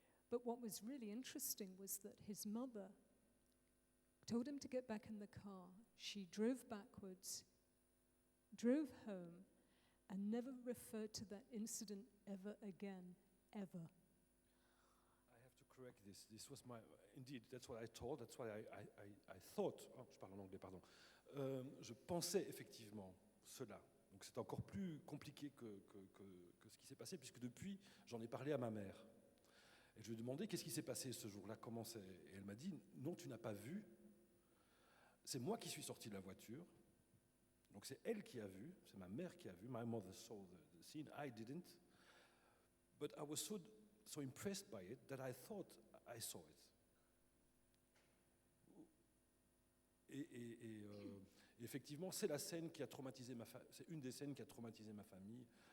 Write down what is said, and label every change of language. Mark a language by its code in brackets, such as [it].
[en] But what was really interesting was that his mother told him to get back in the car. She drove backwards, drove home, and never referred to that incident ever again, ever. I have to correct this. This was indeed, that's what I told, that's what I thought. [fr] Oh, je parle en anglais, pardon. Je pensais effectivement cela. Donc c'est encore plus compliqué que ce qui s'est passé, puisque depuis, j'en ai parlé à ma mère. Et je lui ai demandé qu'est-ce qui s'est passé ce jour-là, comment c'est. Et elle m'a dit, non, tu n'as pas vu. C'est moi qui suis sorti de la voiture. Donc c'est elle qui a vu, c'est ma mère qui a vu. [en] My mother saw the scene, I didn't. But I was so impressed by it that I thought I saw it. [fr] Et effectivement, c'est la scène qui a traumatisé c'est une des scènes qui a traumatisé ma famille.